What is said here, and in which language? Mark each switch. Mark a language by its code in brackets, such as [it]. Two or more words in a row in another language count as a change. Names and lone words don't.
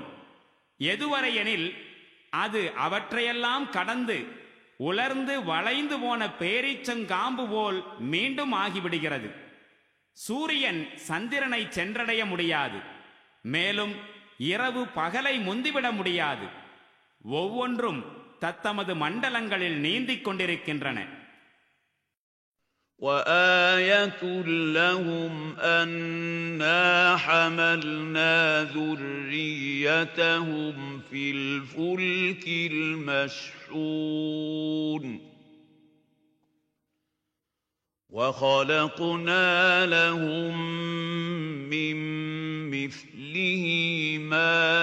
[ta] எதுவரையெனில் அது அவற்றையெல்லாம் கடந்து உலர்ந்து வளைந்து போன பேரீச்சங்காம்பு போல் மீண்டும் ஆகிவிடுகிறது. சூரியன் சந்திரனை சென்றடைய முடியாது. மேலும் இரவு பகலை முந்திவிட முடியாது. ஒவ்வொன்றும் தத்தமது மண்டலங்களில் நீந்திக் கொண்டிருக்கின்றன. [ar] وَآيَةٌ لَّهُمْ أَنَّا حَمَلْنَا ذُرِّيَّتَهُمْ فِي الْفُلْكِ الْمَشْحُونِ وَخَلَقْنَا لَهُم مِّن مِّثْلِهِ مَا